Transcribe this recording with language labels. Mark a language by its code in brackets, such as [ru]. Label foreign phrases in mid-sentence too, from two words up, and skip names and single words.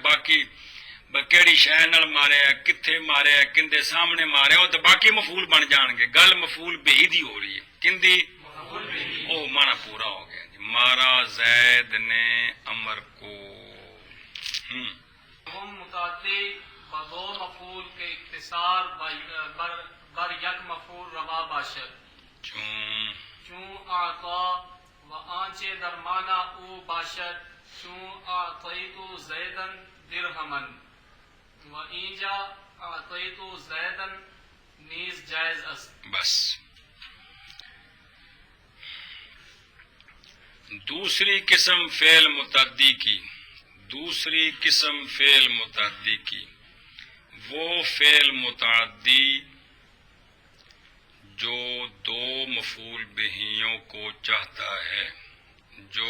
[pa] باقی کیڑی شے نال ماریا، کتھے ماریا، کندے سامنے ماریا، [ur] وہ تو [pa] باقی مفعول بن جان گے. گل مفعول بہی دی ہو رہی ہے، کندی او مانا پورا ہو گیا جی. [ur] مارا زید نے امر کو. [fa] ہم متعدی بدو مفعول کے اختصار بر یک مفعول روا باشد. چون اعطا و آنچه در معنی او باشد، چون [ar] اعطیت زیدا درهما [fa] و اینجا [ar] اعطیت زیدا [fa] نیز جائز است. [ur] بس دوسری قسم فعل متعدی کی، دوسری قسم فعل متعدی کی وہ فعل متعدی جو دو مفعول بہیوں کو چاہتا ہے، جو